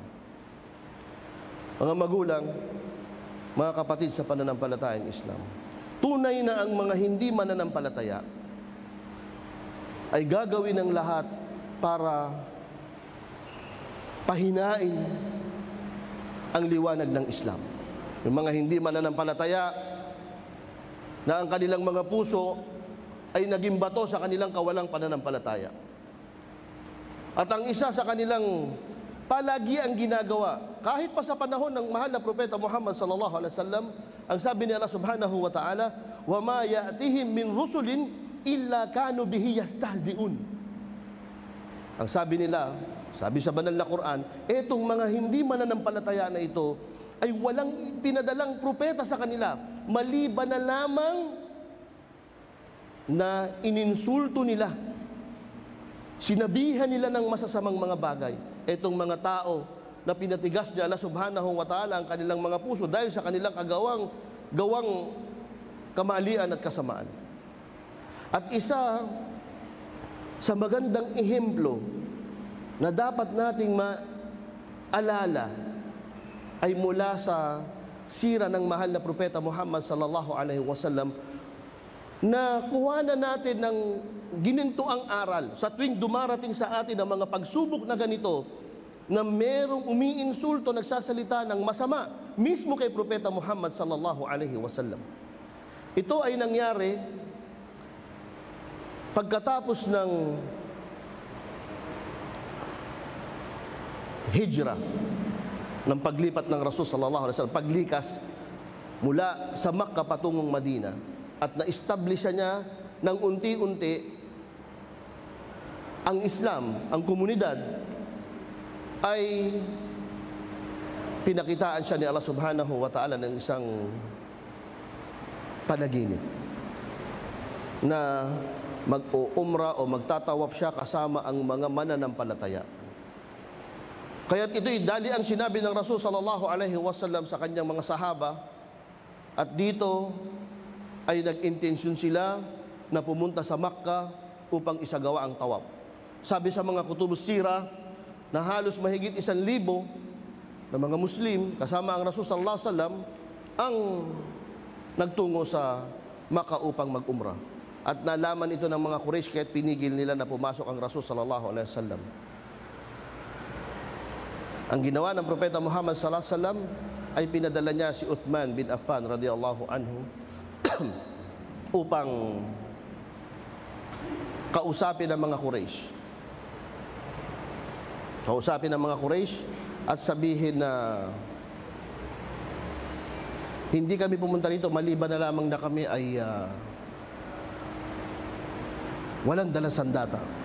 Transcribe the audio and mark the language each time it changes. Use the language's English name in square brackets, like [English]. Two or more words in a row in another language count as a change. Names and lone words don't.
[Filipino] Mga magulang, mga kapatid sa pananampalatayang Islam, tunay na ang mga hindi mananampalataya ay gagawin ng lahat para pahinain ang liwanag ng Islam. Yung mga hindi mananampalataya na ang kanilang mga puso ay naging bato sa kanilang kawalang pananampalataya. At ang isa sa kanilang palagi ang ginagawa, kahit pa sa panahon ng mahal na Propeta Muhammad [Arabic] صلى الله عليه وسلم, [Filipino] ang sabi ni Allah [Arabic] سبحانه وتعالى: "وما يأتيهم من رسول إلا كانوا به يستهزئون." [Filipino] Ang sabi nila, sabi sa banal na Quran, etong mga hindi mananampalataya na ito ay walang pinadalang propeta sa kanila, maliban na lamang na ininsulto nila, sinabihan nila ng masasamang mga bagay etong mga tao na pinatigas niya Allah [Arabic] سبحانه وتعالى [Filipino] ang kanilang mga puso dahil sa kanilang gawang kamalian at kasamaan. At isa sa magandang ehemplo na dapat nating maalala ay mula sa sira ng mahal na propeta Muhammad [Arabic] صلى الله عليه وسلم, [Filipino] na kuhanan natin ng ginintuang aral sa tuwing dumarating sa atin ang mga pagsubok na ganito, na merong umiinsulto, nagsasalita ng masama mismo kay propeta Muhammad [Arabic] صلى الله عليه وسلم. [Filipino] Ito ay nangyari pagkatapos ng hijrah, ng paglipat ng Rasul [Arabic] صلى الله عليه وسلم, [Filipino] paglikas mula sa Makkah patungong Madina, at na-establish niya ng unti-unti ang Islam, ang komunidad, ay pinakitaan siya ni Allah [Arabic] سبحانه وتعالى [Filipino] ng isang panaginip na mag-umra o magtatawaf siya kasama ang mga mananampalataya. Kaya't ito'y dali ang sinabi ng Rasul [Arabic] صلى الله عليه وسلم [Filipino] sa kanyang mga sahaba, at dito ay nag-intensyon sila na pumunta sa Makkah upang isagawa ang tawaf. Sabi sa mga [Arabic] كتب السيرة [Filipino] na halos mahigit 1,000 na mga Muslim kasama ang Rasul [Arabic] صلى الله عليه وسلم [Filipino] ang nagtungo sa Makkah upang mag-umrah. At nalaman ito ng mga Quraysh, kaya't pinigil nila na pumasok ang Rasul [Arabic] صلى الله عليه وسلم. [Filipino] Ang ginawa ng propeta Muhammad [Arabic] صلى الله عليه وسلم [Filipino] ay pinadala niya si Uthman bin Affan [Arabic] رضي الله عنه [Filipino] upang kausapin ang mga Quraysh. Kausapin ang mga Quraysh at sabihin na hindi kami pumunta rito maliban na lamang na kami ay walang dalang sandata.